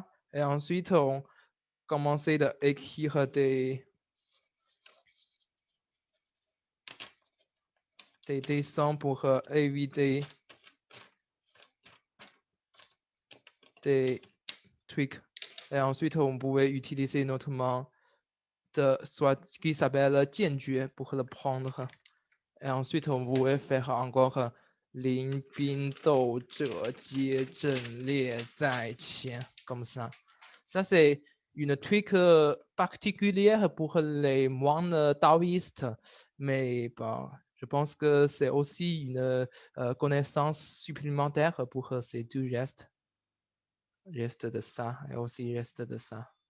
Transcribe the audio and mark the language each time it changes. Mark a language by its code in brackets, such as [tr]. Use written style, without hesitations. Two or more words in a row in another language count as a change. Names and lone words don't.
[fr] Et ensuite, on commence à écrire des dessins pour éviter des trucs. Et ensuite, on pouvait utiliser notre main soit ce qui s'appelle Jianjue pour le prendre. Et ensuite, on pouvait faire encore [zh] 临兵斗者接阵列在前, [fr] comme ça. Ça, c'est une truc particulière pour les moines taoïstes, mais bon, je pense que c'est aussi une connaissance supplémentaire pour ces deux gestes. Geste de ça et aussi geste de ça.